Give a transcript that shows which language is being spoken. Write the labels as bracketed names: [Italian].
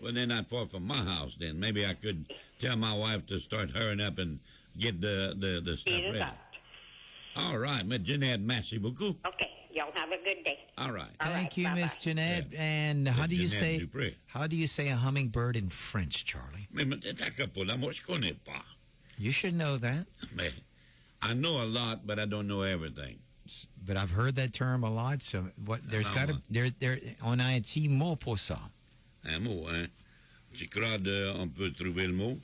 [English] Well, they're not far from my house, then. Maybe I could tell my wife to start hurrying up and get the stuff ready. Out. All right, Miss Jeanette, [French] merci beaucoup. [English] Okay, y'all have a good day. All right. Thank you, Miss Jeanette. Yeah. And how do you Jeanette say Dupré. how do you say a hummingbird in French, Charlie? [French] Mais t'as qu'à pas, moi je connais pas. [English] You should know that. Mais I know a lot, but I don't know everything. But I've heard that term a lot. So what? There's got to there. [French] On a un petit mot pour ça. Un mot, hein? Tu crois on peut trouver le mot?